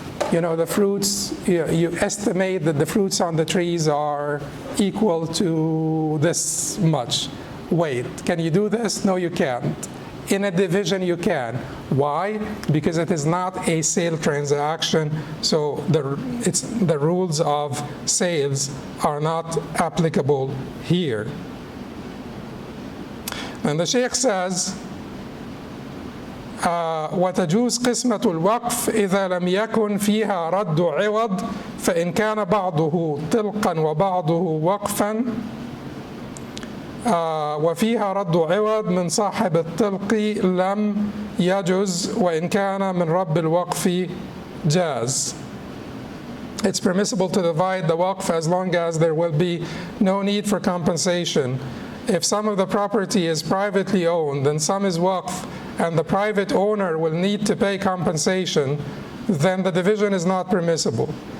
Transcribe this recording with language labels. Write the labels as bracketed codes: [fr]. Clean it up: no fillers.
[en] The fruits, you estimate that the fruits on the trees are equal to this much weight. Can you do this? No, you can't. In a division, you can. Why? Because it is not a sale transaction, so the rules of sales are not applicable here. And the Shaykh says, [ar] وتجوز قسمة الوقف إذا لم يكن فيها رد عوض فإن كان بعضه طلقا وبعضه وقفا وفيها رد عوض من صاحب الطلق لم يجز وإن كان من رب الوقف جاز. [en] It's permissible to divide the waqf as long as there will be no need for compensation. If some of the property is privately owned and some is waqf and the private owner will need to pay compensation, then the division is not permissible.